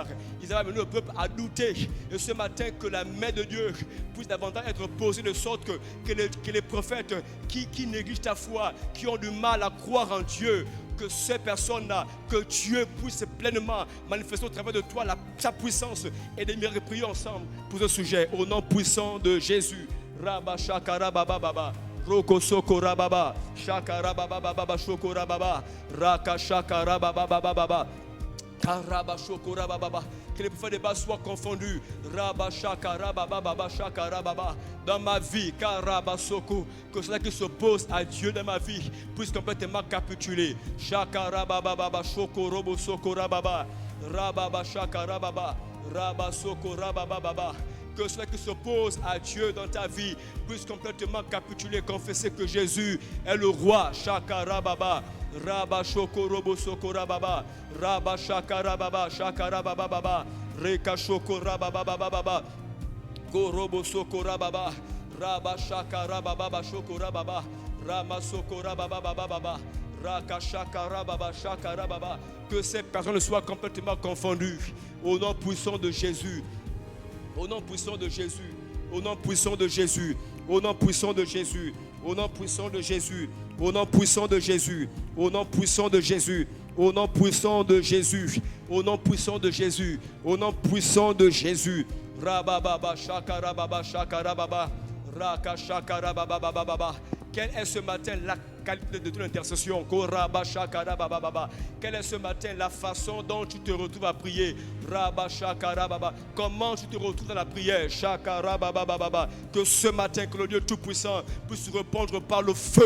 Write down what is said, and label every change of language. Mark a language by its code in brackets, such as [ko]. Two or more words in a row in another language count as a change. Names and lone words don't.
[fr] Ils avaient amené le peuple à douter. Et ce matin, que la main de Dieu puisse davantage être posée de sorte que les prophètes qui négligent ta foi, qui ont du mal à croire en Dieu, que ces personnes-là, que Dieu puisse pleinement manifester au travers de toi sa puissance et des miracles. Prions ensemble pour ce sujet au nom puissant de Jésus. Rabba Shakara Baba Baba. Roko Sokora Baba. Shakara Baba Baba Shokora Baba. Raka Shakara Baba Baba Baba. Karaba Shokora Baba. Que les prophètes de Baal soient confondus. Rabba Shakara Baba Baba Shakara Baba. Dans ma vie, Karaba Soko, que ceux qui s'opposent à Dieu dans ma vie puissent complètement capituler. Shakara Baba Baba Shokorobo Sokora Baba. Rababa Shakara Baba. Rabba Sokora Baba Baba. Que ceux qui s'opposent à Dieu dans ta vie puissent complètement capituler, confesser que Jésus est le roi. Shakara Baba. Rabba Shokorobo Sokora Baba. Rabba Shakara Baba. Shakara Baba Baba. Reka Shokora Baba Baba Baba. Gorobo Sokora Baba. Rabba Shakara Baba Shokora Baba. Rama Sokora Baba Baba Baba. Raka Shakara Baba Shakara Baba. Que ces personnes soient complètement confondues. Au nom puissant de Jésus. Au nom puissant de Jésus. Au nom puissant de Jésus. Au nom puissant de Jésus. Au nom puissant de Jésus. Au nom puissant de Jésus. Au nom puissant de Jésus. Au nom puissant de Jésus. Au nom puissant de Jésus. Au nom puissant de Jésus. Rababa Shakara Baba Shakara Baba. Raka Shakara Baba Baba Baba. Quelle est ce matin la qualité de ton intercession? Koraba Shakara Baba Baba. Quelle est ce matin la façon dont tu te retrouves à prier? Rabba Shakara Baba. Comment tu te retrouves dans la prière? Shakara Baba Baba. Que ce matin, que le Dieu Tout-Puissant puisse répondre par le feu.